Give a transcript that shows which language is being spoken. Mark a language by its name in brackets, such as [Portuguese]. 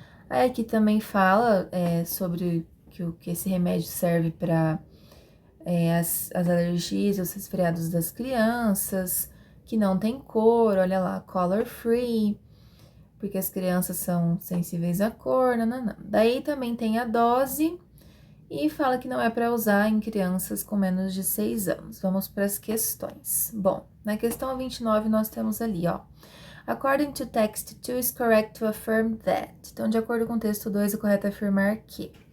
[Portuguese] Aí aqui também fala sobre que esse remédio serve para as alergias, os resfriados das crianças, que não tem cor, olha lá, [English] color free, [Portuguese] porque as crianças são sensíveis à cor, nananã. Daí também tem a dose e fala que não é para usar em crianças com menos de 6 anos. Vamos para as questões. Bom, na questão 29 nós temos ali, ó. [English] According to text 2 is correct to affirm that. [Portuguese] Então, de acordo com o texto 2, é correto afirmar que.